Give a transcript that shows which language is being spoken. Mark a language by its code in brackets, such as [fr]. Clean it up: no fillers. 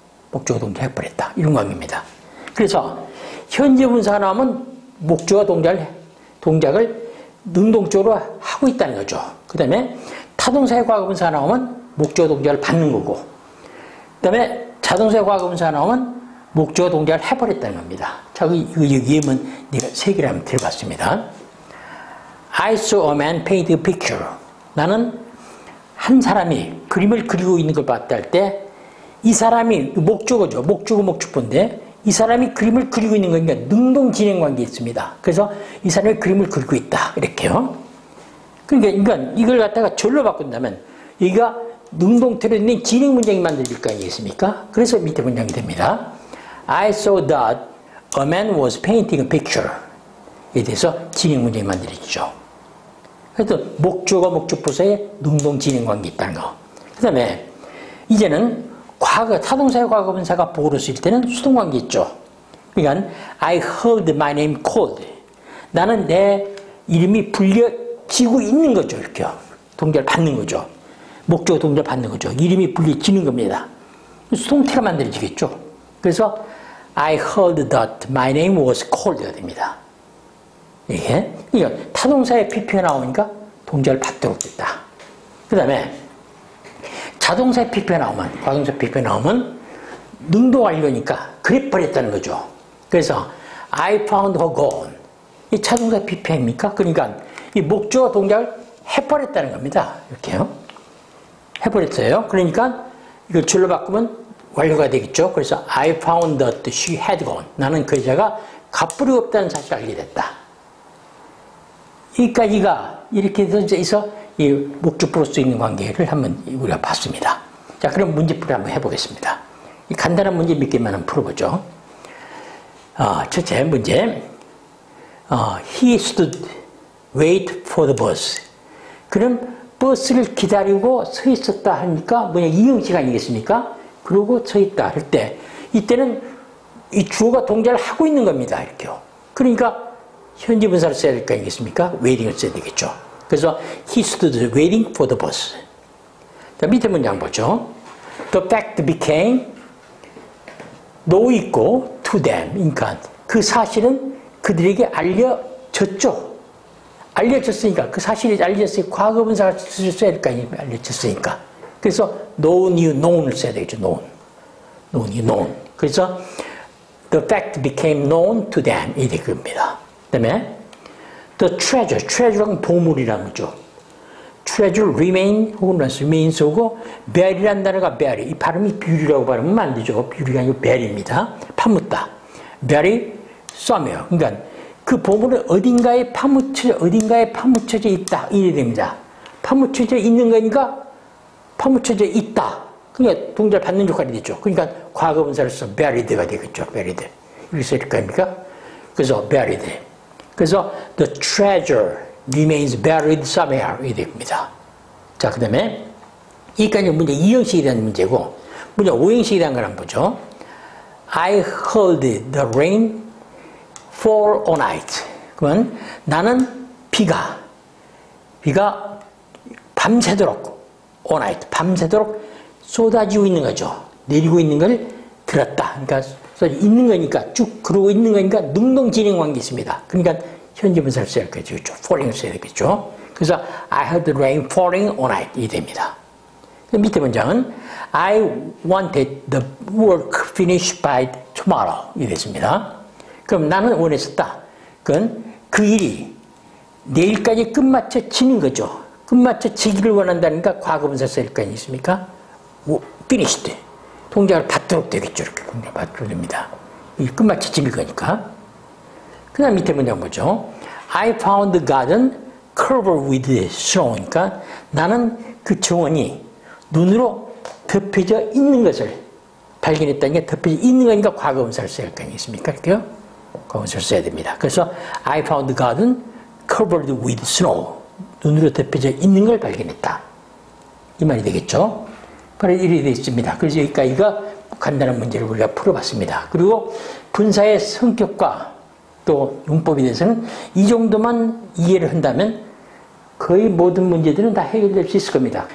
[ko] 목적어 동작 해버렸다. 이런 관계입니다. 그래서 현재분사가 나오면 목적어 동작을 능동적으로 하고 있다는 거죠. 그 다음에 타동사의 과거분사가 나오면 목적어 동작을 받는 거고, 그 다음에 자동사의 과거분사가 나오면 목적어 동작을 해버렸다는 겁니다. 자, 이 예문 내가 세 개를 한번 들어봤습니다. [en] I saw a man paint a picture. [ko] 나는 한 사람이 그림을 그리고 있는 걸 봤다 할 때 이 사람이 목적어죠. 목적어인데 이 사람이 그림을 그리고 있는 거니까 능동 진행 관계에 있습니다. 그래서 이 사람이 그림을 그리고 있다. 이렇게요. 그러니까 이걸 갖다가 절로 바꾼다면 여기가 능동태로 있는 진행 문장이 만들어질 거 아니겠습니까? 그래서 밑에 문장이 됩니다. [en] I saw that a man was painting a picture. [ko] 에 대해서 진행 문장이 만들어지죠. 그래서 목적어, 목적부사에 능동 진행 관계 있다는 거. 그 다음에 이제는 타동사의 과거분사가 보호로 쓰일 때는 수동 관계 있죠. 그러니까 [en] I heard my name called. [ko] 나는 내 이름이 불려지고 있는 거죠. 이렇게요. 동작을 받는 거죠. 목적어 동작을 받는 거죠. 이름이 불려지는 겁니다. 수동태로 만들어지겠죠. 그래서 [en] I heard that my name was called가 [ko] 됩니다. 이게 타동사의 PP가 나오니까 동작을 받도록 됐다. 그 다음에 자동사의 PP가 나오면, 과동사 PP가 나오면 능동 완료니까 그래버렸다는 거죠. 그래서 [en] I found her gone. [ko] 이 자동사 PP입니까? 그러니까 이 목적어 동작을 해버렸다는 겁니다. 이렇게요. 해버렸어요. 그러니까 이걸 줄로 바꾸면 완료가 되겠죠. 그래서 [en] I found that she had gone. [ko] 나는 그 여자가 갚부리 없다는 사실을 알게 됐다. 여기까지가 이렇게 해서 이 목적보로 쓰이는 관계를 한번 우리가 봤습니다. 자, 그럼 문제풀이 한번 해보겠습니다. 이 간단한 문제 몇 개만 풀어보죠. 첫째 문제. [en] He stood wait for the bus. [ko] 그는 버스를 기다리고 서 있었다 하니까 뭐냐, 이형식 아니겠습니까? 그러고 서 있다 할 때 이때는 이 주어가 동작을 하고 있는 겁니다. 이렇게요. 그러니까 현재 분사를 써야 될 거 아니겠습니까? waiting을 써야 되겠죠. 그래서 [en] he stood waiting for the bus. [ko] 자, 밑에 문장 보죠. [en] The fact became know [ko] 있고 [en] to them. [ko] 그러니까 그 사실은 그들에게 알려졌죠. 알려졌으니까 그 사실이 알려졌으니까 과거분사를 써야 될 거 아닙니까? 알려졌으니까. 그래서 known을 써야 되겠죠. [en] known. [ko] 그래서 [en] the fact became known to them. [ko] 이 됩니다. 그 다음에 [en] the treasure [ko] 는 보물이라는 거죠. [en] treasure, remains [ko] 오고 [en] bear이라는 [ko] 단어가 [en] bear. [ko] 이 발음이 뷰리라고 발음하면 안 되죠. 뷰리가 아니고 bear입니다. 파묻다. [en] bear이 somewhere. [ko] 그러니까 그 보물은 어딘가에 파묻혀져 있다. 이래 됩니다. 파묻혀져 있는 거니까 파묻혀져 있다. 그러니까 동작을 받는 역할이 되죠. 그러니까 과거분사로서 buried가 되겠죠. buried. 이렇게 쓸 거 아닙니까? 그래서 buried. 그래서 [en] the treasure remains buried somewhere [ko] 이 됩니다. 자, 그 다음에 여기까지 문제 2형식에 대한 문제고 문제 5형식에 대한 걸 한번 보죠. [en] I heard the rain fall all night. [ko] 그러면 나는 비가 밤새도록 [en] all night, [ko] 밤새도록 쏟아지고 있는 거죠. 내리고 있는 걸 들었다. 그러니까 있는 거니까 쭉 그러고 있는 거니까 능동진행 관계 있습니다. 그러니까 현재 분사를 써야 되겠죠. falling을 써야 되겠죠. 그래서 [en] I heard the rain falling all night [ko] 이 됩니다. 밑에 문장은 [en] I wanted the work finished by tomorrow [ko] 이 됐습니다. 그럼 나는 원했었다. 그건 그 일이 내일까지 끝마쳐지는 거죠. 끝마쳐지기를 원한다니까 과거분사 쓸 거 아니겠습니까? finished. 동작을 받도록 되겠죠. 이렇게 받도록 됩니다. 이 끝마쳐질 거니까. 그 다음 밑에 문장 보죠. [en] I found the garden covered with snow. [ko] 그러니까 나는 그 정원이 눈으로 덮여져 있는 것을 발견했다니까 덮여져 있는 거니까 과거분사를 써야 할 거 아니겠습니까? 이렇게요? 과거분사를 써야 됩니다. 그래서 [en] I found the garden covered with snow. [ko] 눈으로 덮여져 있는 걸 발견했다. 이 말이 되겠죠? 바로 이렇게 되어 있습니다. 그래서 여기까지가 간단한 문제를 우리가 풀어봤습니다. 그리고 분사의 성격과 또 용법에 대해서는 이 정도만 이해를 한다면 거의 모든 문제들은 다 해결될 수 있을 겁니다.